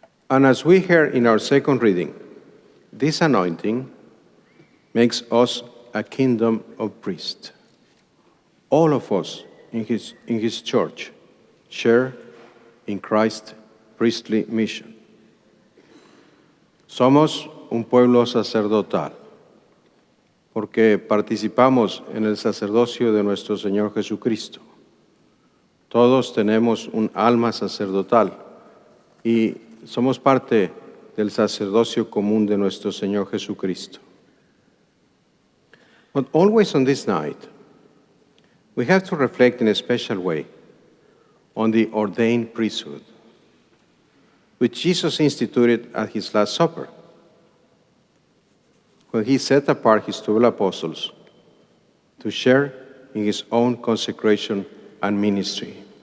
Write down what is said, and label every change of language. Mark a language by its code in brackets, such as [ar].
[en] And as we heard in our second reading, this anointing makes us a kingdom of priests. All of us in His church share in Christ's priestly mission. [es] Somos un pueblo sacerdotal porque participamos en el sacerdocio de nuestro Señor Jesucristo. Todos tenemos un alma sacerdotal y somos parte del sacerdocio común de nuestro Señor Jesucristo. [en] But always on this night, we have to reflect in a special way on the ordained priesthood, which Jesus instituted at His Last Supper, when He set apart His 12 apostles to share in His own consecration and ministry.